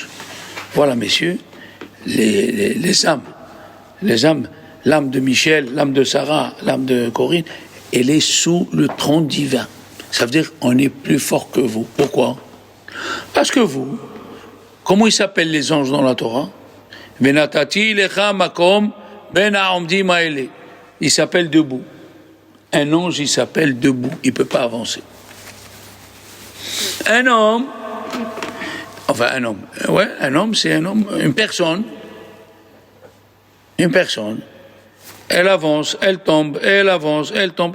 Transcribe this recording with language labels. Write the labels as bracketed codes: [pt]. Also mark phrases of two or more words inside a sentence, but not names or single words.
[fr] Voilà, messieurs, les âmes. Les âmes, l'âme de Michel, l'âme de Sarah, l'âme de Corinne, elle est sous le trône divin. Ça veut dire on est plus fort que vous. Pourquoi? Parce que vous, comment ils s'appellent les anges dans la Torah? [he] ונתתי לך מקום בין העומדים האלה. [fr] Il s'appelle debout. Un ange, il s'appelle debout. Il ne peut pas avancer. Un homme, c'est un homme, une personne. Elle avance, elle tombe, elle avance, elle tombe.